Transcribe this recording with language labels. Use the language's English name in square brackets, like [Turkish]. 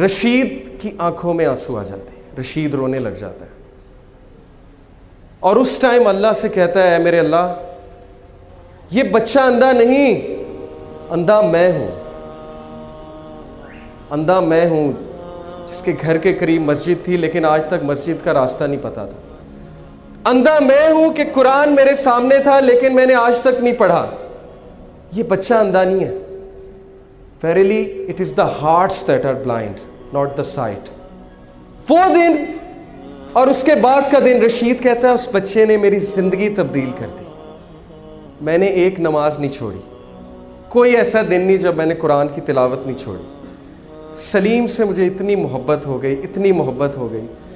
[Urdu] رشید کی آنکھوں میں آنسو آ جاتے ہیں، رشید رونے لگ جاتا ہے اور اس ٹائم اللہ سے کہتا ہے اے میرے اللہ یہ بچہ اندھا نہیں، اندھا میں ہوں. اندھا میں ہوں جس کے گھر کے قریب مسجد تھی لیکن آج تک مسجد کا راستہ نہیں پتا تھا. اندھا میں ہوں کہ قرآن میرے سامنے تھا لیکن میں نے آج تک نہیں پڑھا. یہ بچہ اندھا نہیں ہے. [English] Verily it is the hearts that are blind, not the sight. [Urdu] وہ دن اور اس کے بعد کا دن، رشید کہتا ہے اس بچے نے میری زندگی تبدیل کر دی. میں نے ایک نماز نہیں چھوڑی، کوئی ایسا دن نہیں جب میں نے قرآن کی تلاوت نہیں چھوڑی. سلیم سے مجھے اتنی محبت ہو گئی، اتنی محبت ہو گئی